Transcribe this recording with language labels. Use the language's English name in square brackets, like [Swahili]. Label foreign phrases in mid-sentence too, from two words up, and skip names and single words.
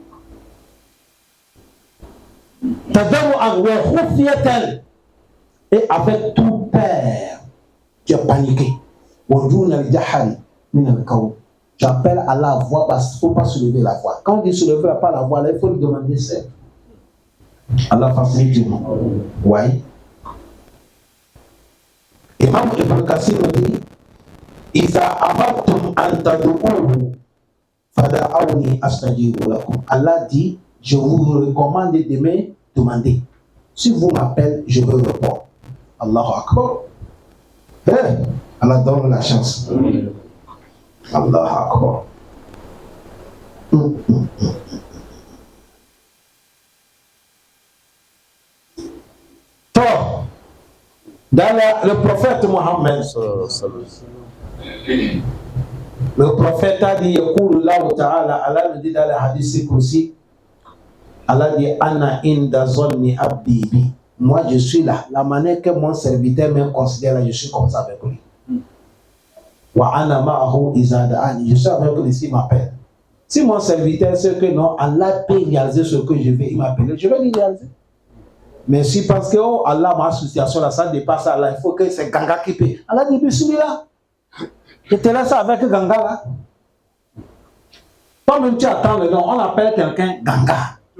[French] Et avec tout peur, tu as paniqué. Tu appelles à la voix parce qu'il ne faut pas soulever la voix. Quand on dit soulever pas la voix, là, il faut lui demander seul. Allah facilite. Oui. [Arabic] Imam Ibn Kassir dit إذا أمرتم أن تدعوه فادعوني أستجب لكم. [French] Allah dit, je vous recommande de demander. Si vous m'appelez, je veux répondre. [Arabic] الله أكبر. [French] Hey, Allah donne la chance. [Arabic] الله أكبر. [French] Dans le prophète Mohammed, le prophète a dit, Allah nous dit dans le hadith Kursi, Allah dit, [Arabic] أنا عند ظن عبدي بي. [French] Moi je suis là, la manière que mon serviteur me considère là, je suis comme ça avec lui. [Arabic] وأنا معه إذا دعاني, [French] je suis avec lui s'il m'appelle. Si mon serviteur sait que non, Allah peut réaliser ce que je veux, il m'appelle, je vais lui réaliser. Mais si parce que oh, Allah, ma association là, ça dépasse Allah, il faut que c'est Ganga qui paye. Allah dit, celui-là, je te laisse avec Ganga là. Toi-même tu attends le nom, on appelle quelqu'un Ganga.